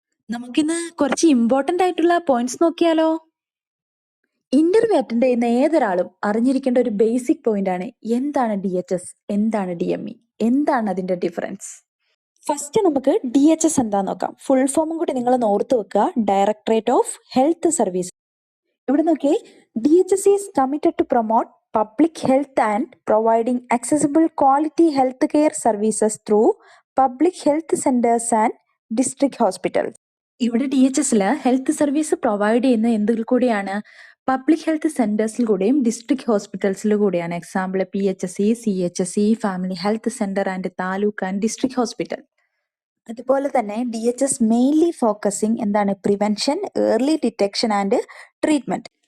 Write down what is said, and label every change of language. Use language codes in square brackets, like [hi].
[ml] നമുക്കിന്ന് കുറച്ച് ഇമ്പോർട്ടൻ്റ് ആയിട്ടുള്ള പോയിന്റ്സ് നോക്കിയാലോ? ഇന്റർവ്യൂ അറ്റൻഡ് ചെയ്യുന്ന ഏതൊരാളും അറിഞ്ഞിരിക്കേണ്ട ഒരു ബേസിക് പോയിന്റ് ആണ് എന്താണ് DHS, എന്താണ് DME, എന്താണ് അതിന്റെ ഡിഫറൻസ്. ഫസ്റ്റ് നമുക്ക് DHS എന്താന്ന് നോക്കാം. ഫുൾ ഫോമും കൂടി നിങ്ങൾ ഓർത്ത് വെക്കുക. Directorate of health service. ഇവിടെ നോക്കിയേ, [en] DHS is committed to promote public health and providing accessible quality healthcare services through public health centers and district hospitals. [ml] ഇവിടെ DHSൽ ഹെൽത്ത് സർവീസ് പ്രൊവൈഡ് ചെയ്യുന്ന എന്തിൽ കൂടിയാണ്? പബ്ലിക് ഹെൽത്ത് സെന്റേഴ്സിൽ കൂടെയും ഡിസ്ട്രിക്ട് ഹോസ്പിറ്റൽസിൽ കൂടിയാണ്. [en] Example PHSE, CHSE, family health centre and taluk and district hospital. [ml] അതുപോലെ തന്നെ [en] DHS mainly focusing [ml] എന്താണ്? [en] Prevention, early detection and treatment.